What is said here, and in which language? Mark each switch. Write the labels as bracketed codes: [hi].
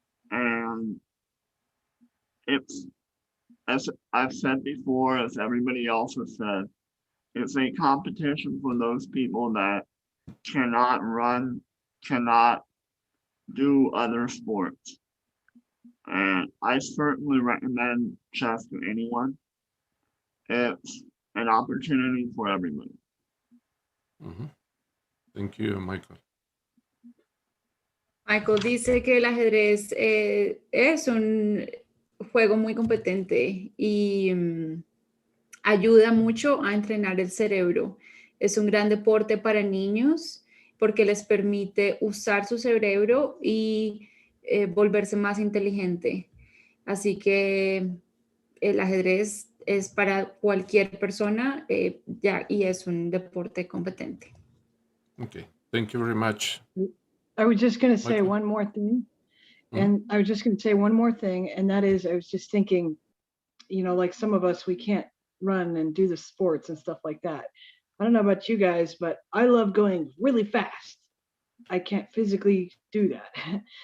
[en] And it's, as I've said before, as everybody else has said, it's a competition for those people that cannot run, cannot do other sports. And I certainly recommend chess to anyone. It's an opportunity for everybody. Thank you, Michael. [es] Michael dice que el ajedrez es un juego muy competente y ayuda mucho a entrenar el cerebro. Es un gran deporte para niños porque les permite usar su cerebro y volverse más inteligente. Así que el ajedrez es para cualquier persona y es un deporte competente. [en] Okay, thank you very much. I was just going to say one more thing. And I was just going to say one more thing, and that is, I was just thinking, like some of us, we can't run and do the sports and stuff like that. I don't know about you guys, but I love going really fast. I can't physically do that.